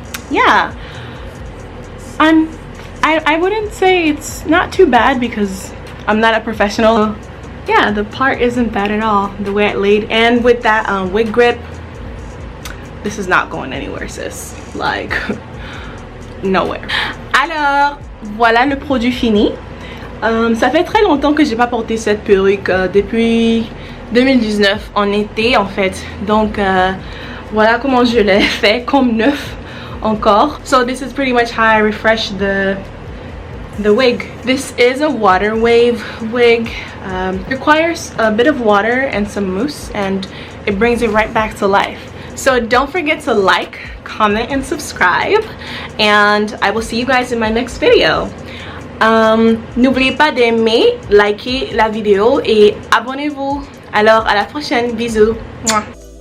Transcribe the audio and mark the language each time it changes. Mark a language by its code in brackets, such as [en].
[en] Yeah, I wouldn't say it's not too bad, because I'm not a professional. Yeah, the part isn't bad at all, the way it laid. And with that wig grip, this is not going anywhere, sis. Like, nowhere. [fr] Alors, voilà le produit fini. Ça fait très longtemps que j'ai pas porté cette perruque, depuis 2019, en été en fait. Donc, voilà comment je l'ai fait, comme neuf encore. [en] So this is pretty much how I refresh the wig. This is a water wave wig. Requires a bit of water and some mousse, and it brings it right back to life. So don't forget to like, comment, and subscribe, and I will see you guys in my next video. [fr] N'oubliez pas d'aimer, liker la vidéo et abonnez-vous. Alors à la prochaine, bisous. Mouah.